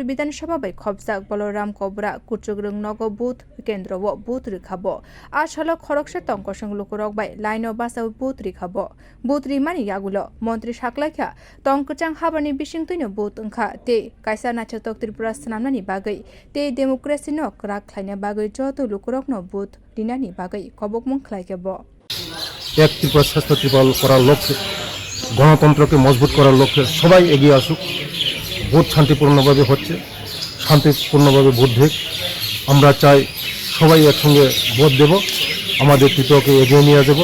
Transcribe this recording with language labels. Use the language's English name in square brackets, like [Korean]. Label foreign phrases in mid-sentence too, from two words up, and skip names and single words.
[Kok Borok] Bidhan Sabha bai khobjak boloram kobra kuchugrung nogo buth kendro o buth rwkha salo khoroksa tong kosong lokurok bai line bachawi buth rwkha buth rwmani yagulo montri saklaikha tongkha habani bisingtuino buth ungkha te kaisa nachatok Tripura sanamnani bagai te democracy no krak khlaina bagai joto lokurok no buth dinani bagai kobokmung khlaikebo [Bangla] এক ত্রিপুরা শ্রেষ্ঠ ত্রিপুরা করার লক্ষ্যে গণতন্ত্রকে মজবুত করার লক্ষ্যে সবাই এগিয়ে আসুক। ভোট শান্তিপূর্ণভাবে হচ্ছে, শান্তিপূর্ণভাবে ভোট দেখ। আমরা চাই সবাই একসঙ্গে ভোট দেব, আমাদের ত্রিপুরাকে এগিয়ে নিয়ে যাব।